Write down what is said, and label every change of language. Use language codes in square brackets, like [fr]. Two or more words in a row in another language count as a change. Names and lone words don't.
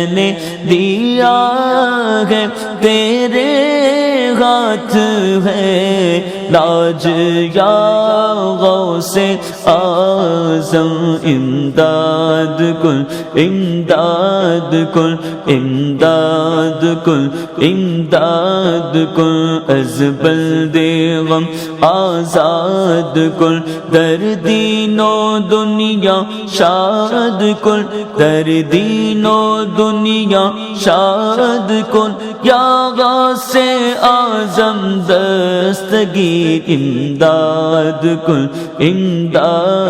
[ur] نے دیا ہے تیرے ہاتھ ہے لاج یا غوث اعظم [fa] امداد کن امداد کن امداد کن امداد کن از بند غم آزاد کن در دین و دنیا شاد کن در دین و دنیا شاد کن یا غوث اعظم دستگیر امداد کن امداد